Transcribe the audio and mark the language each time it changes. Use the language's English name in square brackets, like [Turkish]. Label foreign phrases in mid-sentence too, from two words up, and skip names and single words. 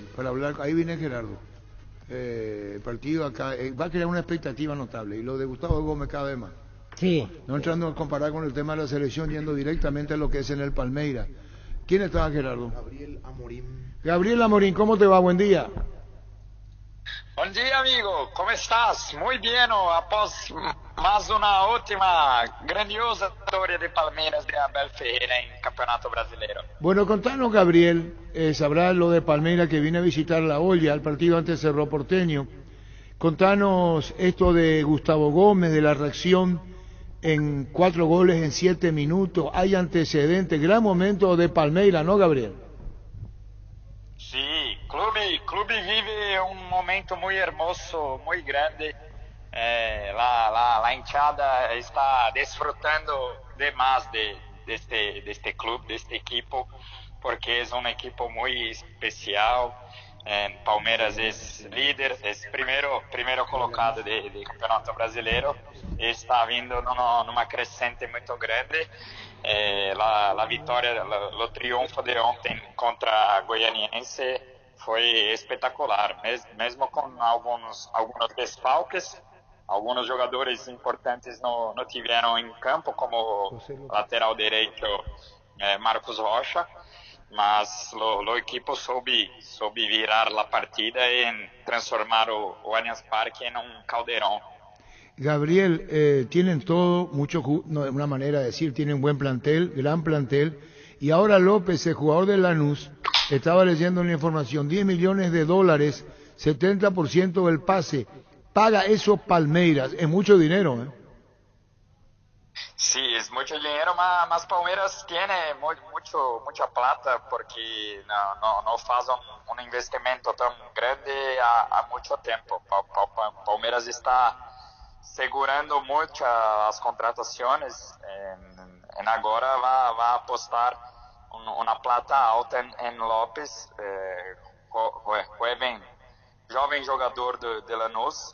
[Spanish] Para hablar, ahí viene Gerardo. El partido acá va a crear una expectativa notable. Y lo de Gustavo Gómez cada vez más. Sí. No entrando a comparar con el tema de la selección, yendo directamente a lo que es en el Palmeiras. ¿Quién estaba, Gerardo? Gabriel Amorim. Gabriel Amorín, ¿cómo te va? Buen día. [Portuguese] Bom dia, amigo. [Spanish] Como estás? Muy bien. [Portuguese] Após mais uma última grandiosa vitória de Palmeiras de Abel Ferreira en Campeonato Brasileiro. [Spanish] Bueno, contanos, Gabriel, sabrás lo de Palmeiras que viene a visitar La Olla, el partido antes Cerro Porteño. Contanos esto de Gustavo Gómez, de la reacción en 4 goles en 7 minutos. Hay antecedentes, gran momento de Palmeiras, ¿no, Gabriel? Sí, clube vive un momento muy hermoso, muy grande. La hinchada está disfrutando demás de este club, de este equipo, porque es un equipo muy especial. Palmeiras es líder, es primero colocado de Campeonato Brasileiro, [Portuguese] está vindo numa crescente muito grande. La vitória, o triunfo de ontem contra a Goianiense foi espetacular, mesmo com alguns desfalques. Alguns jogadores importantes não tiveram em campo, como o lateral direito Marcos Rocha, mas o equipo soube virar a partida e transformar o Allianz Parque em caldeirão. [Spanish] Gabriel, tienen todo, no, una manera de decir, tienen buen plantel, gran plantel, y ahora López, el jugador de Lanús, estaba leyendo una información, $10 millones, 70% del pase, paga eso Palmeiras, es mucho dinero, ¿eh? Sí, es mucho dinero, mas Palmeiras tiene mucha plata porque no hace un investimento tan grande a mucho tiempo. [Portuguese] Palmeiras está segurando mucho as contratações, agora vai apostar uma plata alta em Lopes, jovem jogador de Lanús.